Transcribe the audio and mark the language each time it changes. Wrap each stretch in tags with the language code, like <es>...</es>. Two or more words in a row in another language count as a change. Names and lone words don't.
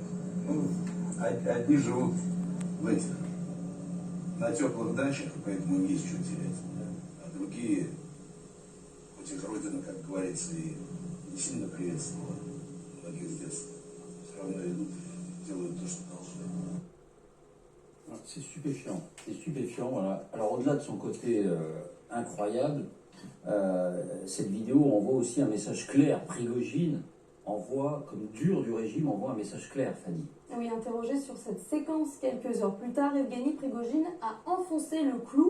<ru>Ну, одни живут в этих, на теплых дачах, поэтому им есть что терять. А другие, хоть их родина, как говорится, и не sильно приветствовала многих с детства, все равно идут, делают то, что должны.</ru> <fr>C'est stupéfiant, voilà. Alors au-delà de son côté incroyable, cette vidéo envoie aussi un message clair. Prigojine envoie, comme dur du régime, envoie un message clair, Fanny. Oui, interrogé sur cette séquence quelques heures plus tard, Evgeny Prigojine a enfoncé le clou.</fr>